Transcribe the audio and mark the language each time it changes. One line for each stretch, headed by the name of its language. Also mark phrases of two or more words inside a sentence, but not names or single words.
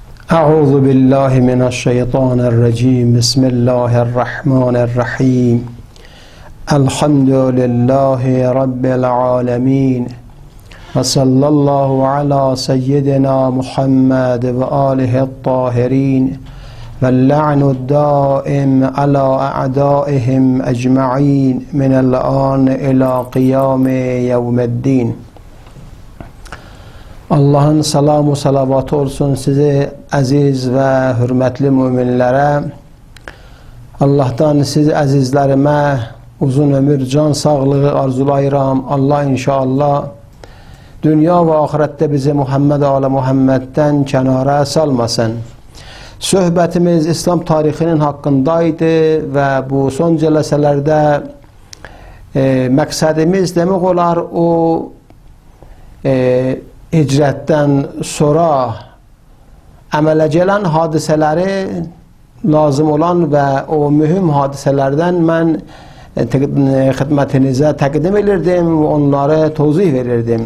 Arabic: أعوذ بالله من الشيطان الرجيم بسم الله الرحمن الرحيم الحمد لله رب العالمين وصلى الله على سيدنا محمد وآله الطاهرين واللعن الدائم على أعدائهم أجمعين من الآن إلى قيام يوم الدين.
Azerbaijani: Allah'ın salamı salavatı olsun size aziz ve hürmetli müminlere. Allah'tan siz azizlerime uzun ömür, can sağlığı arzulayıram. Allah inşallah dünya ve ahirette bizi Muhammed ala Muhammed'den kenara salmasın. Söhbetimiz İslam tarihinin hakkındaydı ve bu son celeselerde məqsədimiz demək olar o hicretten sonra əmələ gələn hadisələri, lazım olan və o mühüm hadisələrdən mən xidmətinizə təqdim edirdim və onları tozih verirdim.